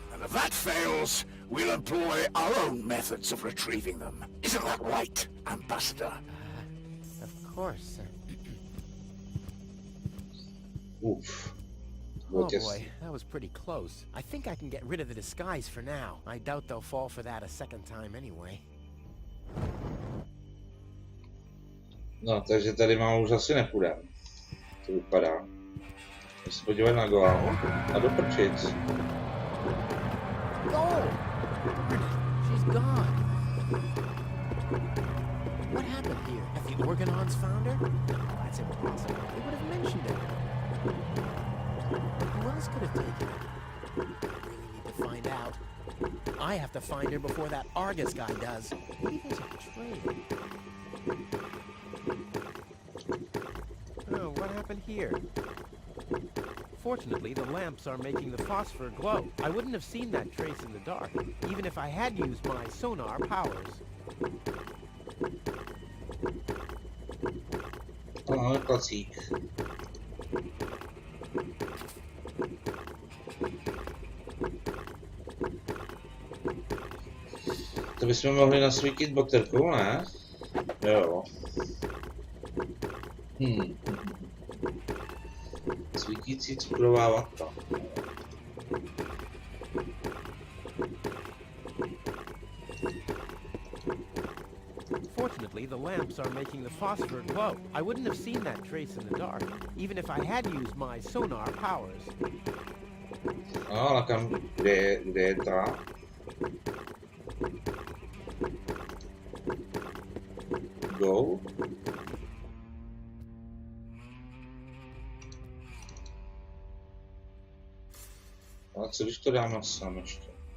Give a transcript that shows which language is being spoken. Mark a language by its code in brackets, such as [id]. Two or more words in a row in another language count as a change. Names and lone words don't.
[en] And if that fails, we'll employ our own methods of retrieving them. Isn't that right, Ambassador? of course. Uf. Oh Just- boy, that was pretty close. I think I can get rid of the disguise for now. I doubt they'll fall for that a second time anyway. [cs] No, takže tady mám už asi nepůjde. To vypadá. Když se podívat na Goal a do prčic. [en] Goal! She's gone. What happened here? Have the Organons found her? That's impossible. They would have mentioned it. Who else could have taken her? I really need to find out. I have to find her before that Argus guy does. Maybe there's a trail. Oh, what happened here? Fortunately, the lamps are making the phosphor glow. I wouldn't have seen that trace in the dark, even if I had used my sonar powers. [cs] Ano, klacík. To bychom mohli nasvítit baterkou, ne? Jo. Svítící cukrová vata. [en] Fortunately, the lamps are making the phosphor glow. I wouldn't have seen that trace in the dark, even if I had used my sonar powers. [cs] No, ale kde je ta? Go? Ale co když to dám na sám ještě?